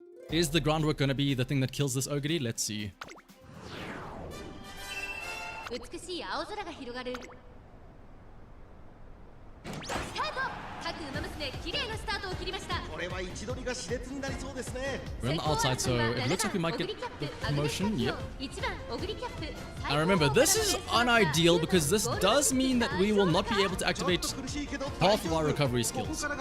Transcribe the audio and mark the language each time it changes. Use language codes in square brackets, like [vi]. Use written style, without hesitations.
[en] Is the groundwork gonna be the thing that kills this Ogre? Let's see. [ja] 美しい青空が広がるスタート各馬娘綺麗なスタートを切りましたこれは位置取りが熾烈になりそうですね [en] We're on the outside, so it looks like we might get the promotion. Yep. [ja] 1番オグリキャップ [en] Now remember, this is unideal because this does mean that we will not be able to activate half of our recovery skills.